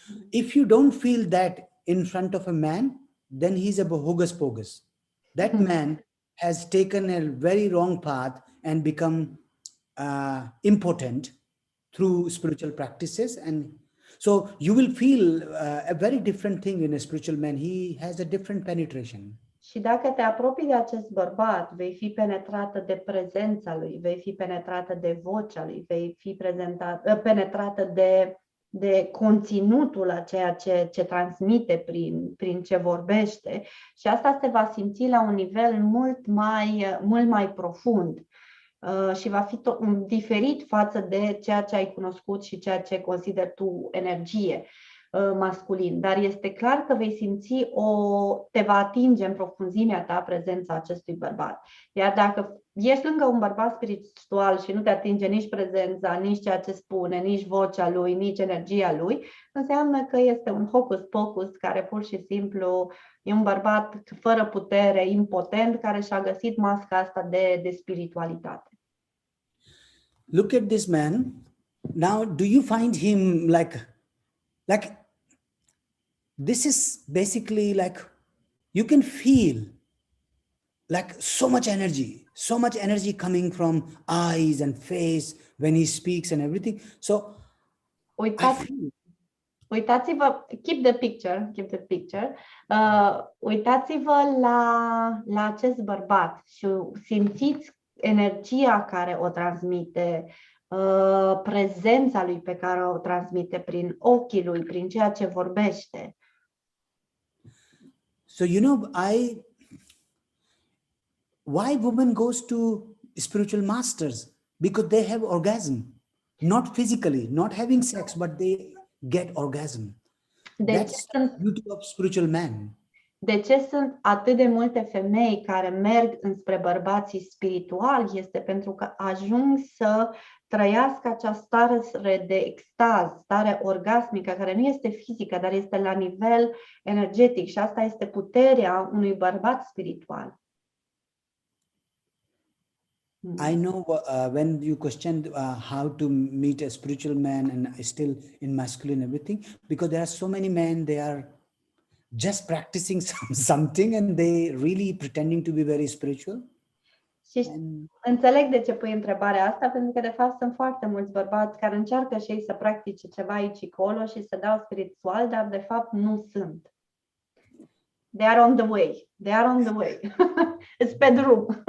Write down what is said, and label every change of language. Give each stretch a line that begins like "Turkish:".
English: If you don't feel that in front of a man, then he's a hocus pocus. That man has taken a very wrong path and become impotent through spiritual practices. And so you will feel a very different thing in a spiritual man. He has a different penetration.
Romanian: Și dacă te apropii de acest bărbat, vei fi penetrată de prezența lui, vei fi penetrată de vocea lui, vei fi penetrată de conținutul a ceea ce transmite prin ce vorbește și asta se va simți la un nivel mult mai profund și va fi diferit față de ceea ce ai cunoscut și ceea ce consideri tu energie masculin, dar este clar că vei simți te va atinge în profunzimea ta prezența acestui bărbat. Iar dacă ești lângă un bărbat spiritual și nu te atinge nici prezența, nici ceea ce spune, nici vocea lui, nici energia lui, înseamnă că este un hocus pocus care pur și simplu e un bărbat fără putere, impotent, care și-a găsit masca asta de spiritualitate.
English: Look at this man. Now, do you find him like this is basically like you can feel like so much energy coming from eyes and face when he speaks and everything. So
Romanian: uitați-vă,
English: keep the picture.
Romanian: Uitați-vă la acest bărbat și simțiți energia care o transmite, prezența lui pe care o transmite prin ochii lui, prin ceea ce vorbește.
English: So you know, why women goes to spiritual masters? Because they have orgasm, not physically, not having sex, but they get orgasm. That's the beauty of spiritual man.
Romanian: De ce sunt atât de multe femei care merg înspre bărbații spirituali? Este pentru că ajung să trăiască acea stare de extaz, stare orgasmică, care nu este fizică, dar este la nivel energetic și asta este puterea unui bărbat spiritual.
English: I know when you questioned how to meet a spiritual man and still in masculine everything, because there are so many men, they are just practicing something and they really pretending to be very spiritual.
Romanian: Și înțeleg de ce pui întrebarea asta, pentru că de fapt sunt foarte mulți bărbați care încearcă și ei să practice ceva aici și acolo și să dau spiritual, dar de fapt nu sunt.
English: They are on the way. It's
Romanian: pe drum.